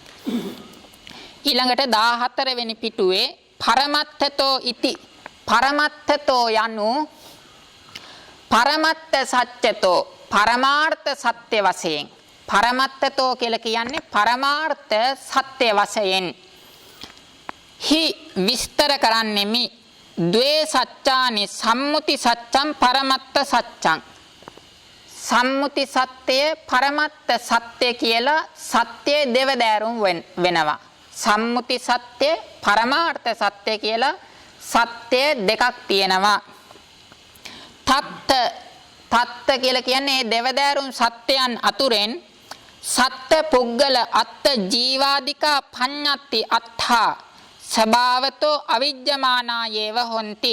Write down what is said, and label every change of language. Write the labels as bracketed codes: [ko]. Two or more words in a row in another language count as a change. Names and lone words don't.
[si] ඊළඟට 14 වෙනි පිටුවේ [pi] පරමත්තතෝ ඉති. [si] පරමත්තතෝ යනු [pi] පරමත්ත සත්‍යතෝ [si] පරමාර්ථ සත්‍ය වශයෙන්. පරමත්තතෝ කියලා කියන්නේ පරමාර්ථ සත්‍ය වශයෙන්. හි විස්තර කරන්නෙමි [pi] ද්වේ සත්‍යානි සම්මුති සත්‍යං පරමත්ත සත්‍යං. [si] සම්මුති සත්‍යය, පරමත්ත සත්‍ය කියලා සත්‍යයේ දෙවදෑරුම් වෙනවා. සම්මුති සත්‍ය, පරමාර්ථ සත්‍ය කියලා සත්‍ය දෙකක් තියෙනවා. තත්ත කියලා කියන්නේ දෙවදෑරුම් සත්‍යයන් අතුරෙන් [pi] සත්ත්‍ය පුද්ගල අත්ත ජීවාදිකා පඤ්ඤත්ති අත්ථා ස්වභාවතෝ අවිජ්ජමානායේව හොಂತಿ.